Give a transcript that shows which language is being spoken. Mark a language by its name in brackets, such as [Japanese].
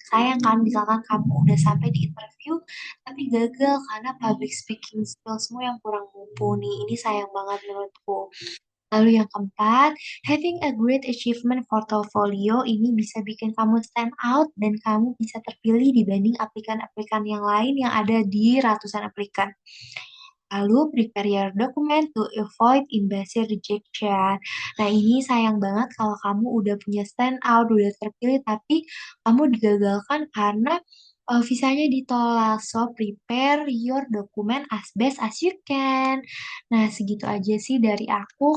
[Indonesian] Sayang kan, misalkan kamu udah sampai di interview, tapi gagal karena public speaking skillsmu yang kurang mumpuni. Ini sayang banget menurutku. Lalu yang keempat, [English] having a great achievement portfolio [Indonesian] ini bisa bikin kamu [English] stand out [Indonesian] dan kamu bisa terpilih dibanding aplikan-aplikan yang lain yang ada di ratusan aplikan. Lalu [English] prepare your document to avoid embassy rejection. [Indonesian] Nah ini sayang banget kalau kamu udah punya stand out, udah terpilih, tapi kamu digagalkan karena visanya ditolak. [English] So prepare your document as best as you can. [Indonesian] Nah segitu aja sih dari aku.